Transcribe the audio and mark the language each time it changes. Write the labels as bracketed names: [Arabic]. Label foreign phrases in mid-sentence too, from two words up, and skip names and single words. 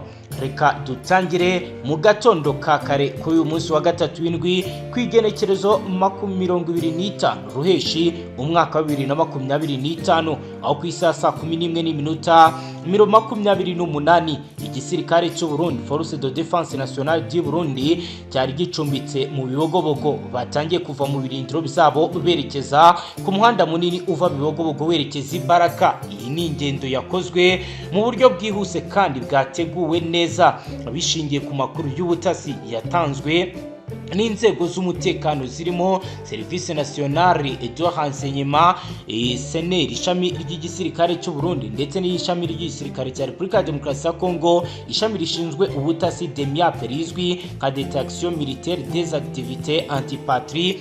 [Kinyarwanda] Reka dutangire mu gatondo ka kare kuri uyu munsi wa gatatu w'indwi kwigenekerezo 25 Ruheshi umwaka wa 2025, aho ku isasa 11:28 igisirikare cy'u Burundi [French] Force de Défense Nationale du Burundi [Kinyarwanda] cyari gicumbitse mu bibogobogo. Batangiye kuva mu birindiro byabo berekeza ku muhanda munini uva bibogobogo werekeza Ibaraka. Iyi ni ingendo yakozwe mu buryo bwihuse kandi bwateguwe neza bishingiye ku makuru y'ubutasi yatanzwe n'inzego z'umutekano zirimo [French] Service Nationale de Renseignement, [Kinyarwanda] SNR, ishami ry'igisirikare cy'u Burundi ndetse n'ishami ry'igisirikare cya Repubulika ya Demokarasi ya Congo, ishami rishinzwe ubutasi DEMIAP rizwi nka [French] Détection Militaire des Activités Antipatrie.